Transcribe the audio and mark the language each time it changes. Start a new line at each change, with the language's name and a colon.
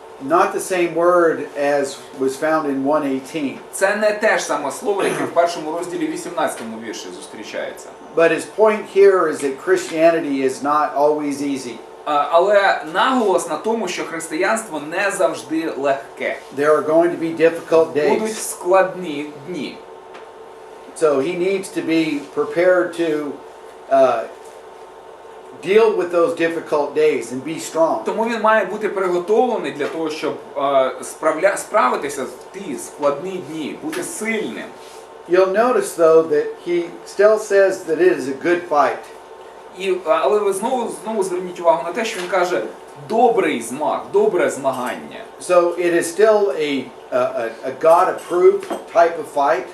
English: Not the same word as was found in 1:18.
Ukrainian: Це не те ж саме слово, яке в першому розділі 18-му вірші зустрічається.
English: But his point here is that Christianity is not always easy.
Ukrainian: Але наголос на тому, що християнство не завжди легке.
English: There are going to be difficult
Ukrainian: Будуть
English: days.
Ukrainian: складні дні.
English: So he needs to be prepared to deal with those difficult days and be strong.
Ukrainian: Тому він має бути приготовлений для того, щоб справитися в ті складні дні, бути сильним.
English: You'll notice though that he still says that it is a good fight.
Ukrainian: Але ви знову зверніть увагу на те, що він каже добрий змаг, добре змагання.
English: So it is still a God-approved type of fight.